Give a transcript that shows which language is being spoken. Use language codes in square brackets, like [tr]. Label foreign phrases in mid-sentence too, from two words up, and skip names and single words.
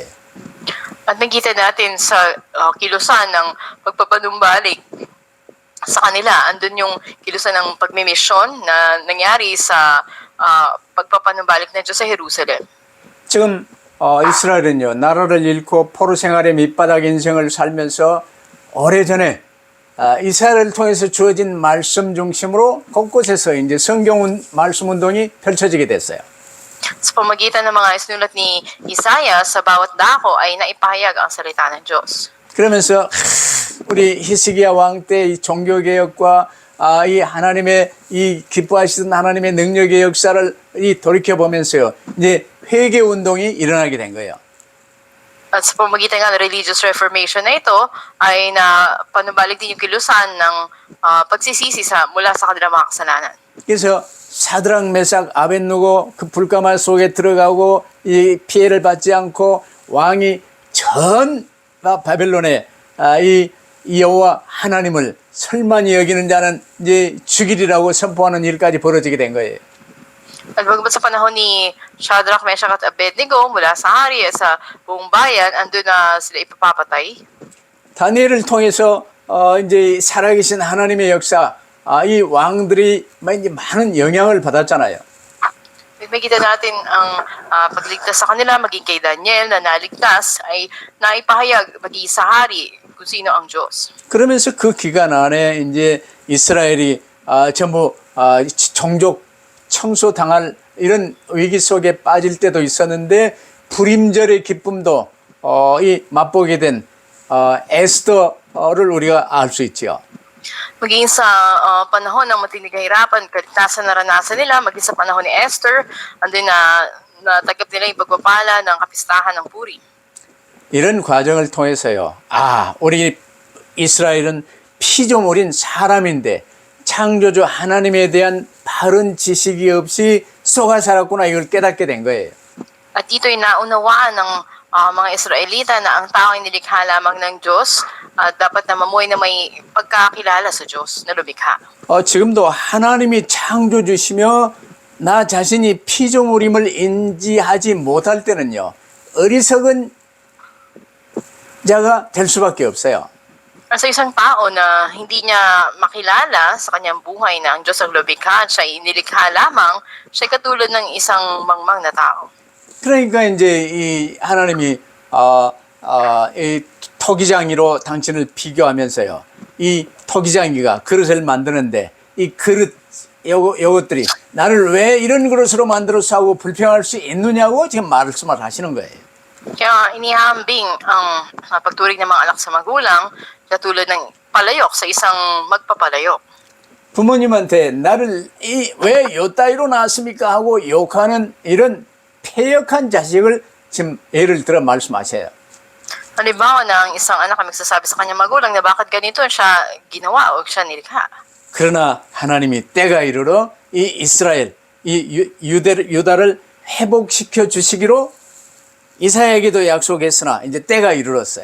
[tl] At nakita natin sa kilusan ng pagpapanumbalik sa kanila, andun yung kilusan ng pagmimisyon na nangyari sa pagpapanumbalik ng Diyos sa Jerusalem. [ko] 지금 이스라엘은요 나라를 잃고 포로 생활의 밑바닥 인생을 살면서 오래전에 이스라엘을 통해서 주어진 말씀 중심으로 곳곳에서 이제 성경 말씀 운동이 펼쳐지게 됐어요. [tl] Sa pamagitan ng mga isinulat ni Isaiah, sa bawat dako ay naipahayag ang salita ng Diyos. [ko] 그러면서 우리 히스기야 왕 때 이 종교 개혁과 이 하나님의 이 기뻐하시던 하나님의 능력의 역사를 돌이켜 보면서요 이제 회개 운동이 일어나게 된 거예요. [tl] At sa pamagitan ng [en] religious reformation [tl] na ito, ay panumbalik din yung kilusan ng pagsisisi mula sa kanilang mga kasalanan. [ko] 그래서 사드락 메삭 아벳누고 그 불가마 속에 들어가고 이 피해를 받지 않고 왕이 전 바벨론에 이 여호와 하나님을 설만히 여기는 자는 이제 죽이리라고 선포하는 일까지 벌어지게 된 거예요. [tl] At bagamat sa panahon ni Shadrach, Meshach at Abednego mula sa hari sa buong bayan, andun na sila ipapapatay. [ko] 다니엘을 통해서 이제 살아계신 하나님의 역사, 이 왕들이 이제 많은 영향을 받았잖아요. [tl] Nakikita natin ang pagligtas sa kanila, maging kay Daniel na naligtas, ay naipahayag maging sa hari kung sino ang Diyos. [ko] 그러면서 그 기간 안에 이제 이스라엘이 전부 종족 청소당할 이런 위기 속에 빠질 때도 있었는데 불임절의 기쁨도 맛보게 된 에스더를 우리가 알 수 있죠. [tl] Maging sa panahon ng matinig na hirapan, kaligtasan na naranasan nila, maging sa panahon ni Esther, andun na natagap nila yung pagpapala ng kapistahan ng Puri. [ko] 이런 과정을 통해서요. 우리 이스라엘은 피조물인 사람인데 창조주 하나님에 대한 바른 지식이 없이 속아 살았구나 이걸 깨닫게 된 거예요. [tl] At dito'y naunawaan ng mga Israelita na ang tao ay nilikha lamang ng Diyos at dapat na mamuhay na may pagkakilala sa Diyos na lumikha. [ko] 지금도 하나님이 창조주시며 나 자신이 피조물임을 인지하지 못할 때는요. 어리석은 자가 될 수밖에 없어요. [tl] Sa isang tao na hindi niya makilala sa kanyang buhay na ang Diyos ang lumikha at siya ay nilikha lamang, siya ay katulad ng isang mangmang na tao. [ko] 그러니까 이제 이 하나님이 이 토기장이로 당신을 비교하면서요. 이 토기장이가 그릇을 만드는데 이 그릇 요것들이 나를 왜 이런 그릇으로 만들어서 하고 불평할 수 있느냐고 지금 말씀을 하시는 거예요. [tl] Kaya inihambing ang pagturing ng mga anak sa magulang katulad ng palayok sa isang magpapalayok. [ko] 부모님한테 나를 왜 요 따위로 낳았습니까 하고 욕하는 이런 폐역한 자식을 지금 예를 들어 말씀하셔요. [tl] Halimbawa na ang isang anak ay magsasabi sa kanyang magulang na bakit ganito siya ginawa o siya nilikha. [ko] 그러나 하나님이 때가 이르러 이 이스라엘, 이 유다를 회복시켜 주시기로 이사야에게도 약속했으나 이제 때가 이르렀어요.